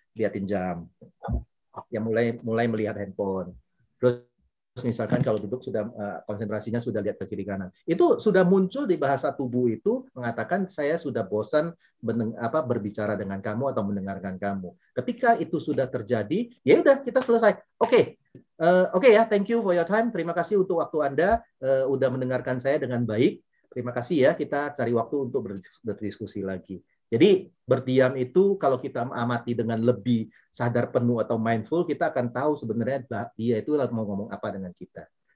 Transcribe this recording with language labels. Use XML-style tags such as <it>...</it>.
<id>Liatin jam, ya mulai melihat handphone. Terus misalkan kalau duduk sudah konsentrasinya sudah lihat ke kiri kanan. Itu sudah muncul di bahasa tubuh itu mengatakan saya sudah bosan berbicara dengan kamu atau mendengarkan kamu. Ketika itu sudah terjadi, ya udah kita selesai.</id> <en>Oke ya, thank you for your time.</en> <id>Terima kasih untuk waktu Anda udah mendengarkan saya dengan baik. Terima kasih ya, kita cari waktu untuk berdiskusi lagi. Jadi berdiam itu kalau kita amati dengan lebih sadar penuh atau mindful, kita akan tahu sebenarnya dia itu mau ngomong apa dengan kita.</id>